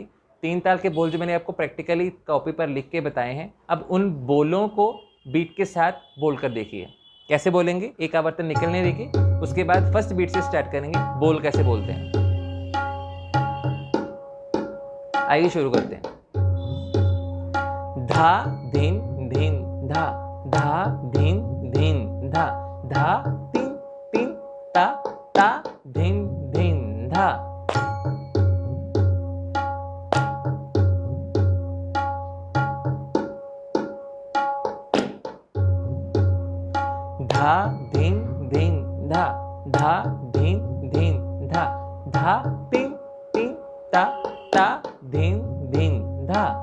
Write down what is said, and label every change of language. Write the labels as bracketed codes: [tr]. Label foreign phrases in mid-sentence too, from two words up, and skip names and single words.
[hi] 3 ताल के बोल जो मैंने आपको प्रैक्टिकली कॉपी पर लिख के बताए हैं, अब उन बोलों को बीट के साथ बोल कर देखिए। कैसे बोलेंगे, एक आवर्तन निकलने देखिए, उसके बाद [en] first beat [hi] से स्टार्ट करेंगे, बोल कैसे बोलते हैं। आइए शुरू करते हैं। धा धीन धीन धा, धा धीन धीन धा, धा तीन तीन ता, ता धीन धीन धा। धा धीन धीन धा, धा धीन धीन धा, धा तीन तीन ता, ता धीन धीन धा।